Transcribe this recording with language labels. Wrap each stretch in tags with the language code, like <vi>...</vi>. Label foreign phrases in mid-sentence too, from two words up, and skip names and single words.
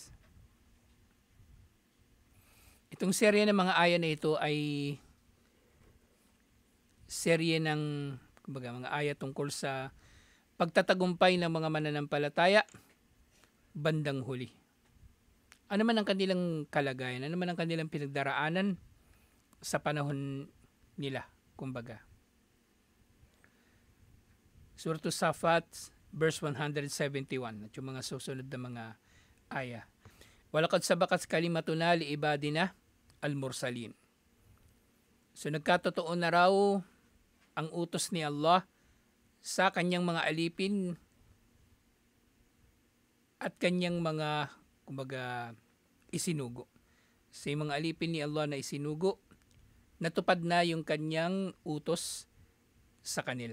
<tl>Itong serye ng mga aya na ito ay serye ng mga aya tungkol sa pagtatagumpay ng mga mananampalataya bandang huli. Ano man ang kanilang kalagayan, ano man ang kanilang pinagdaraanan sa panahon nila, kumbaga. Surah As-Saffat, verse 171, at yung mga susunod na mga aya.</tl> <ar>ولقد سبقت كلمتنا لعبادنا المرسلين.</ar> <tl>So nagkatotoo na raw ang utos ni Allah sa kanyang mga alipin at kanyang mga isinugo. sa mga alipin ni Allah na isinugo, natupad na yung kanyang utos sa kanila.</tl>